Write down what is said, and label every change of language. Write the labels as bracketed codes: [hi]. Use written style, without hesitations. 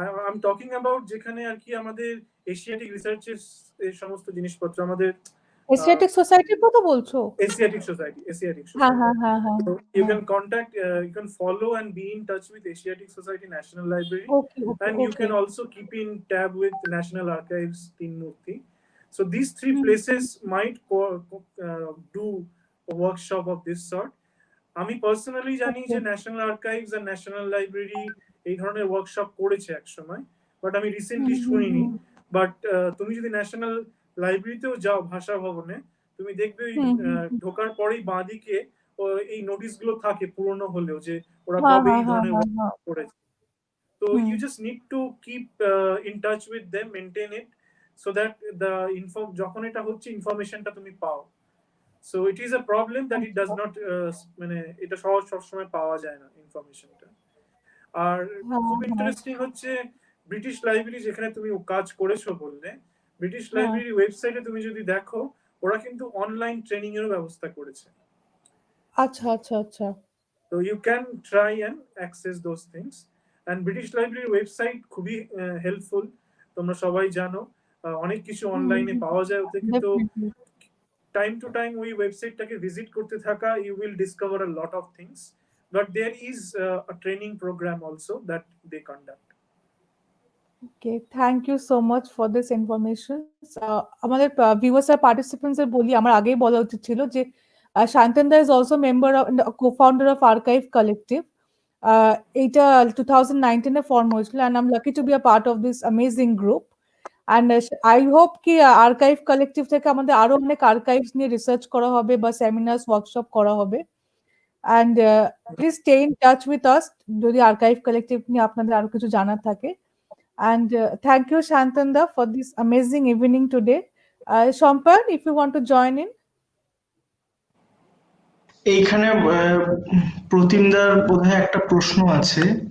[en] I'm talking about [bn] যেখানে আর কি আমাদের এশিয়াটিক রিসার্চের এই সমস্ত জিনিসপত্র আমাদের এশিয়াটিক সোসাইটির কথা বলছো? [en] Asiatic Society. [bn] হ্যাঁ হ্যাঁ হ্যাঁ হ্যাঁ। [en] So you can contact, you can follow and be in touch with Asiatic Society National Library, Okay, okay, and you okay. can also keep in tab with National Archives Teen Murti. So these three places might do a workshop of this sort. [bn] আমি personally জানি যে national archives আর national library এই ধরনের workshop করেছে এক সময়, but আমি recently শুনিনি। বাট তুমি যদি ন্যাশনাল লাইব্রেরিতেও যাও ভাষা ভবনে, তুমি দেখবে ওই ঢোকার পরেই বাঁদিকে এই নোটিশগুলো থাকে পুরনো হলেও, যে ওরা কবে এই ধরনের ওয়ার্কশপ করেছে। তো [en] you just need to keep in touch with them, maintain it, so that the [bn] যখন এটা হচ্ছে ইনফরমেশনটা তুমি পাও। [en] So it is a problem that it does not [bn] মানে এটা সব সময় পাওয়া যায় না ইনফরমেশনটা। আর খুব ইন্টারেস্টিং হচ্ছে ব্রিটিশ লাইব্রেরি যেখানে তুমি কাজ করেছো বললে, ব্রিটিশ লাইব্রেরি ওয়েবসাইটে তুমি যদি দেখো, ওরা কিন্তু অনলাইন ট্রেনিং এর ব্যবস্থা করেছে। আচ্ছা আচ্ছা আচ্ছা। [en] So you can try and access those things, and [bn] British library website খুবই হেল্পফুল, তোমরা সবাই জানো অনেক কিছু অনলাইনে পাওয়া যায় ওতে। কিন্তু [en] time to time [bn] ওই ওয়েবসাইটটাকে ভিজিট করতে থাকা, [en] you will discover a lot of things, but there is a training program also that they conduct. Okay, thank you so much for this information. [bn] আমাদের viewers আর participants এর বলি, আমার আগেই বলা উচিত ছিল যে [en] Sayantan is also member of co-founder of Archive Collective. [bn] এটা 2019 এ ফর্ম হয়েছিল, [en] and I'm lucky to be a part of this amazing group. And I hope [bn] কি আর্কাইভ কালেক্টিভ থেকে আমাদের আরো অনেক আর্কাইভস নিয়ে রিসার্চ করা হবে বা সেমিনার্স ওয়ার্কশপ করা হবে। [en] and please stay in touch with us [bn] যদি আর্কাইভ কালেক্টিভ নিয়ে আপনাদের আরো কিছু জানার থাকে। [en] and thank you Sayantan da for this amazing evening today. Shompan, if you want to join in. [bn] এইখানে প্রতিমদার বোধহয় একটা প্রশ্ন আছে।